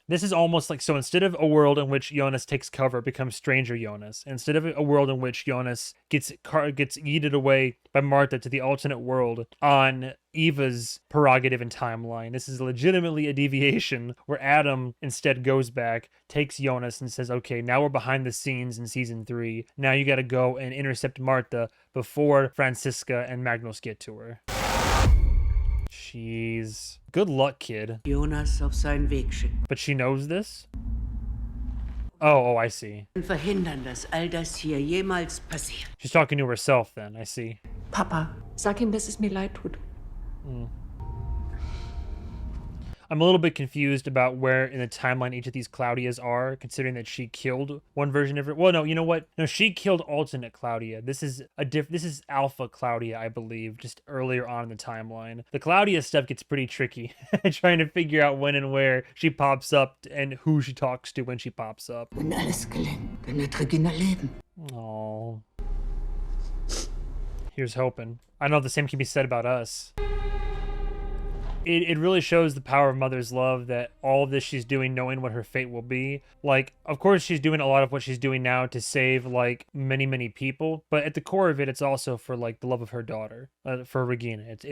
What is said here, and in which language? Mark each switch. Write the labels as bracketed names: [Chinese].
[English] This is almost like, so instead of a world in which Jonas takes cover, becomes Stranger Jonas, instead of a world in which Jonas gets yeeted away by Martha to the alternate world on Eva's prerogative and timeline, this is legitimately a deviation where Adam instead goes back, takes Jonas and says, okay, now we're behind the scenes in season 3. Now you got to go and intercept Martha before Franziska and Magnus get to her. Jeez. Good luck, kid. [German] Jonas auf seinen Weg schicken. [English] But she knows this? Oh, I see. [German] Verhindern, dass all das hier jemals passiert. [English] She's talking to herself then, I see. [German] Papa, sag ihm, dass es mir leid tut. [English] I'm a little bit confused about where in the timeline each of these Claudias are, considering that she killed one version of her. Well, no, you know what? No, she killed alternate Claudia. This is this is Alpha Claudia, I believe, just earlier on in the timeline. The Claudia stuff gets pretty tricky, trying to figure out when and where she pops up and who she talks to when she pops up. [German] Wenn alles gelingt, dann wird Regina leben. [English] Oh. Here's hoping. I know the same can be said about us. It really shows the power of Mother's love, that all of this she's doing knowing what her fate will be. Like, of course she's doing a lot of what she's doing now to save, like, many, many people. But at the core of it, it's also for, like, the love of her daughter, for Regina.